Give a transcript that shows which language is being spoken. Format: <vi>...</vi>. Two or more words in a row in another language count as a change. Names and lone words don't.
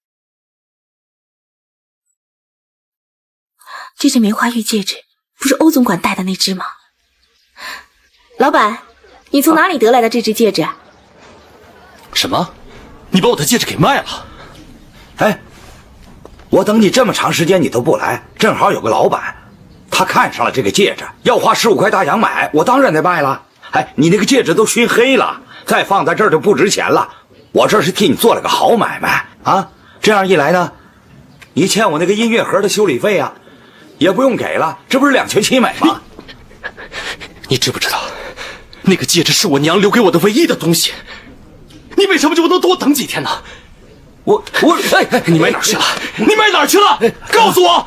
<zh>這只梅花玉戒指不是歐總管戴的那只嗎？老板，你從哪裡得來的這只戒指？什麼？你把我的戒指給賣了？哎，我等你這麼長時間你都不來，正好有個老板，他看上了這個戒指，要花15塊大洋買，我當然得賣了。哎，你那個戒指都燻黑了，再放在這兒就不值錢了。我這是替你做了個好買賣啊！這樣一來呢，你欠我那個音樂盒的修理費啊，也不用給了，這不是兩全其美嗎？你知不知道，那個戒指是我娘留給我的唯一的東西？你為什麼就不能多等幾天呢？哎，你買哪兒去了？你買哪兒去了？告訴我！</zh>